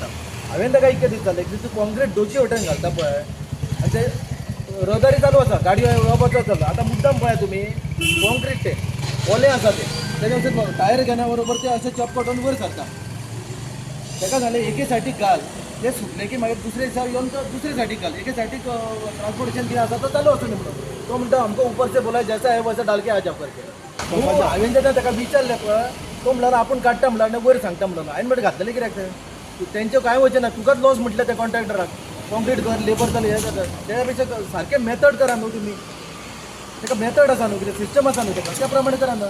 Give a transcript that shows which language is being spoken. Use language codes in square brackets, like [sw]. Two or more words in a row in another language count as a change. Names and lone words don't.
[kok] हांवें ताका इतकें दिसतालें की तूं कॉन्क्रीट दोशी वटेन घालता पळय आनी ते रहदारी चालू आसा, गाडी येवपाचो चलता। आतां मुद्दाम पळया तुमी कॉन्क्रीट ते ओलें आसा तेच्या वयर टायर घेण्या बरोबर ते अशें चप करून वयर सरता। ताका सांगलें एके सायडीक घाल, ते सुटले की मागीर दुसरे दिसा येवन तो दुसरे सायडीक घाल, एके सायडीक ट्रान्सपोर्टेशन कितें आसा तो चालू आसूं न्ही म्हणून तो म्हणटा [hi] हमको ऊपर से बोला जैसा है वैसा डाल के आ जाओ [kok] करके। हांवें जेन्ना ताका विचारलें पळय तो म्हणल्यार आपूण काडटा म्हणल्यार वयर सांगता म्हणून हांवें म्हणटा घातलेलें कित्याक ते तेंचें कांय वचचें ना, तुकाच लॉस म्हटलें त्या कॉन्ट्रॅक्टराक कॉन्क्रीट कर लेबर जालें हे जाता त्या पेक्षा सारकें मेथड करा न्हू तुमी। ताका मेथड आसा न्हू, कितें सिस्टम आसा न्हू ताका त्या प्रमाणे करा ना।